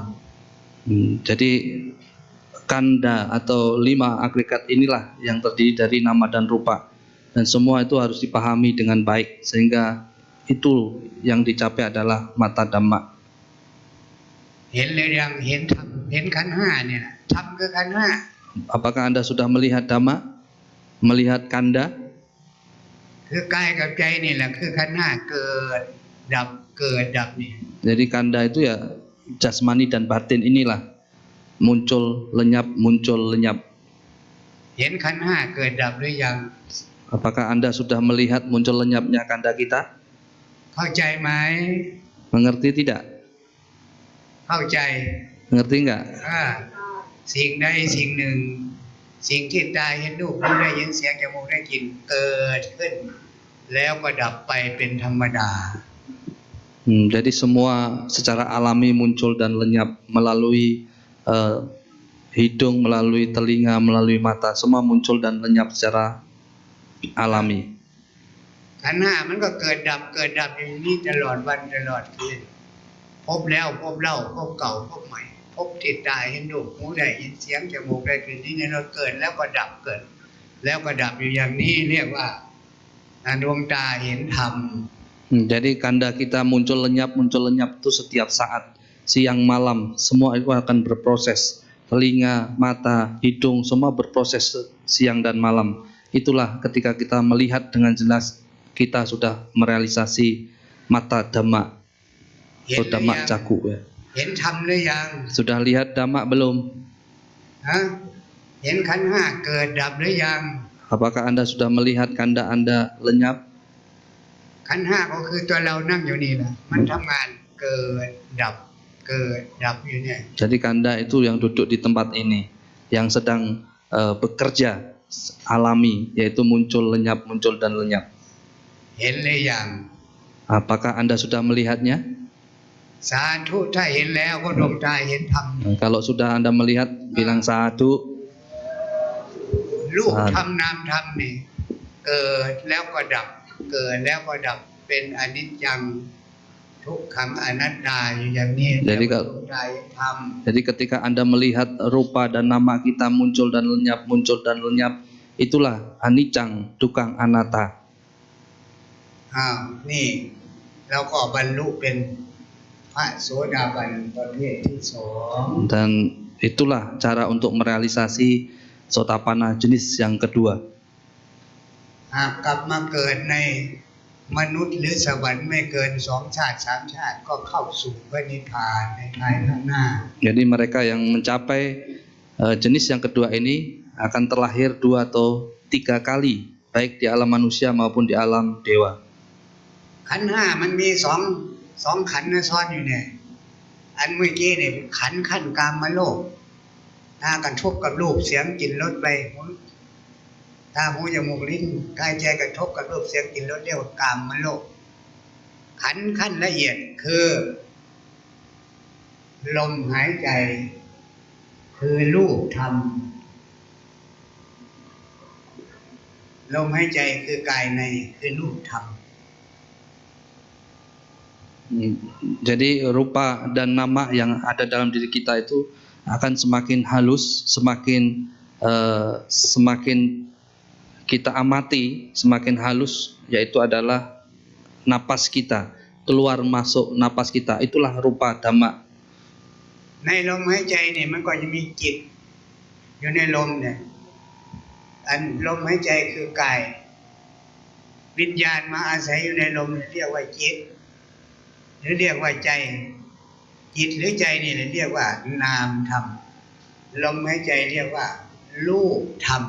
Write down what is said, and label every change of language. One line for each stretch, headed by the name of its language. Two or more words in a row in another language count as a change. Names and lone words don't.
Indonesian: Jadi kanda atau 5 agregat inilah yang terdiri dari nama dan rupa, dan semua itu harus dipahami dengan baik sehingga itu yang dicapai adalah mata Dhamma.
Thai: เห็นหรือยังเห็นธรรมเห็นขันธ์ห้าเนี่ยนะธรรมคือขันธ์ห้า
Indonesian: Apakah Anda sudah melihat Dhamma? Melihat kanda?
Thai: คือกายกับใจนี่แหละคือขันธ์ห้าเกิดดับเกิดดับนี่
Indonesian: Jadi kanda itu ya jasmani dan batin inilah muncul lenyap, muncul lenyap.
Thai: เห็นขันธ์ห้าเกิดดับหรือยัง
Indonesian: Apakah Anda sudah melihat muncul lenyapnya kanda kita?
Thai: เข้าใจไหม
Indonesian: Mengerti tidak?
Thai: เข้าใจ
Indonesian: Mengerti enggak?
Thai: สิ่งใดสิ่งหนึ่งสิ่งที่ตาเห็นรูปหูได้ยินเสียงจมูกได้กลิ่นเกิดขึ้นแล้วก็ดับไปเป็นธรรมดา
Indonesian: Jadi semua secara alami muncul dan lenyap melalui hidung, melalui telinga, melalui mata, semua muncul dan lenyap secara alami.
Thai: ขันธ์ห้ามันก็เกิดดับอยู่นี่ตลอดวันตลอดคืนพบแล้วพบเล่าพบเก่าพบใหม่พบที่ตาเห็นรูปหูได้ยินเสียงจมูกได้กลิ่นที่เราเกิดแล้วก็ดับเกิดแล้วก็ดับอยู่อย่างนี้เรียกว่าดวงตาเห็นธรรม
Indonesian: Jadi kanda kita muncul lenyap itu setiap saat, siang malam, semua itu akan berproses. Telinga, mata, hidung, semua berproses siang dan malam. Itulah ketika kita melihat dengan jelas, kita sudah merealisasi mata Dhamma atau
Pali: Dhamma Caku
Indonesian: ya.
Thai: เห็นธรรมหรือยัง
Indonesian: Sudah lihat Dhamma belum?
Thai: เห็นขันธ์ห้าเกิดดับหรือยัง
Indonesian: Apakah Anda sudah melihat kanda Anda lenyap?
Thai: ขันธ์ห้าก็คือตัวเรานั่งอยู่นี่แหละมันทำงานเกิดดับอยู่เนี่ย
Indonesian: Jadi kanda itu yang duduk di tempat ini, yang sedang bekerja alami, yaitu muncul lenyap, muncul dan lenyap.
Thai: เห็นหรือยัง
Indonesian: Apakah Anda sudah melihatnya?
Thai: สาธุถ้าเห็นแล้วก็ดวงตาเห็นธรรม
Indonesian: Kalau sudah Anda melihat, bilang sadu.
Thai: รูปธรรมนามธรรมนี่เกิดแล้วก็ดับเกิดแล้วก็ดับเป็นอนิจจังทุกขังอนัตตาอยู่อย่างนี้
Indonesian: Jadi
Thai: ดวงตาเห็นธรรม
Indonesian: Jadi ketika Anda melihat rupa dan nama kita muncul dan lenyap, itulah
Pali: anicang, tukang anatta.
Thai: นี่เราก็บรรลุเป็นพระโสดาบันประเภทที่สอง
Indonesian: Dan itulah cara untuk merealisasi Sotapanna jenis yang kedua.
Thai: หากกลับมาเกิดในมนุษย์หรือสวรรค์ไม่เกิน2 ชาติ 3 ชาติก็เข้าสู่พระนิพพานในภายข้างหน้า
Indonesian: Jadi mereka yang mencapai jenis yang kedua ini akan terlahir 2 atau 3 kali, baik di alam manusia maupun di alam dewa.
Thai: ขันธ์ห้ามันมีสองขันธ์ซ้อนอยู่เนี่ยอันเมื่อกี้เนี่ยขันธ์ขั้นกามโลกกระทบกับรูปเสียงกลิ่นรสไปตาหูจมูกลิ้นกายใจกระทบกับรูปเสียงกลิ่นรสเรียกว่ากามโลกขันธ์ขั้นละเอียดคือ ลมหายใจคือรูปธรรมลมหายใจคือกายในคือรูปธรรม
Indonesian: Jadi rupa dan nama yang ada dalam diri kita itu akan semakin halus, semakin kita amati, semakin halus, yaitu adalah napas kita, keluar masuk napas kita, itulah
Pali: rupa Dhamma.
Thai: ในลมหายใจเนี่ยมันก็จะมีจิตอยู่ในลมเนี่ยอันลมหายใจคือกายวิญญาณมาอาศัยอยู่ในลมเรียกว่าจิตหรือเรียกว่าใจจิตหรือใจนี่เรียกว่านามธรรมลมหายใจเรียกว่ารูปธรรม